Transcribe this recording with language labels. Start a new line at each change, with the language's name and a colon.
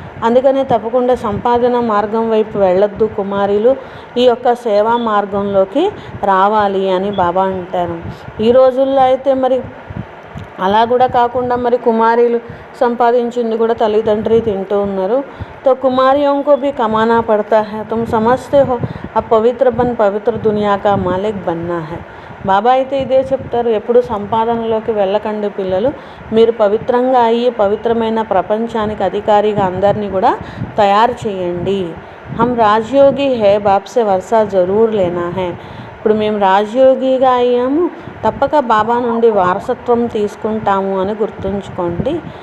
Telugu: అందుకనే తప్పకుండా సంపాదన మార్గం వైపు వెళ్ళొద్దు కుమారీలు, ఈ యొక్క సేవా మార్గంలోకి రావాలి అని బాబా అంటారు. ఈ రోజుల్లో అయితే మరి అలా కూడా కాకుండా మరి కుమారీలు సంపాదించింది కూడా తల్లిదండ్రి తింటూ ఉన్నారు.
Hindi: తో కుమారియోं को भी कमाना पड़ता है, तुम समझते हो अब पवित्र बन पवित्र दुनिया का मालिक बनना है.
Telugu: బాబా అయితే ఇదే చెప్తారు, ఎప్పుడు సంపాదనలోకి వెళ్ళకండి పిల్లలు, మీరు పవిత్రంగా అయ్యి పవిత్రమైన ప్రపంచానికి అధికారిగా అందరినీ కూడా తయారు చేయండి.
Hindi: హమ్ రాజయోగి హే, బాప్సే వర్షా జరూర్ లేనా హే.
Telugu: ఇప్పుడు మేము రాజయోగిగా అయ్యాము, తప్పక బాబా నుండి వారసత్వం తీసుకుంటాము అని గుర్తుంచుకోండి.